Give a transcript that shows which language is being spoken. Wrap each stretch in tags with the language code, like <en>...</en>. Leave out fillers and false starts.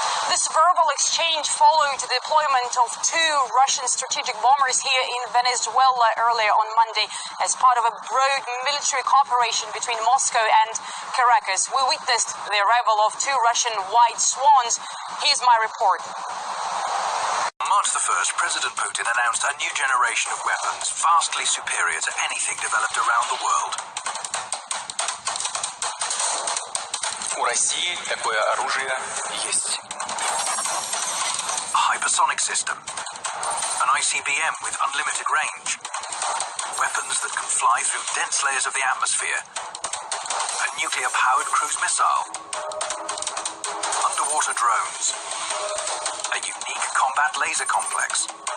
<en>This verbal exchange followed the deployment of 2 Russian strategic bombers here in Venezuela earlier on Monday as part of a broad military cooperation between Moscow and Caracas. We witnessed the arrival of 2 Russian white swans. Here's my report. On March the 1st, President Putin announced a new generation of weapons vastly superior to anything developed around the world.</en> <ru>У России такое оружие есть.</ru> <en>A hypersonic system, an ICBM with unlimited range, weapons that can fly through dense layers of the atmosphere, a nuclear-powered cruise missile, underwater drones, a unique combat laser complex.</en>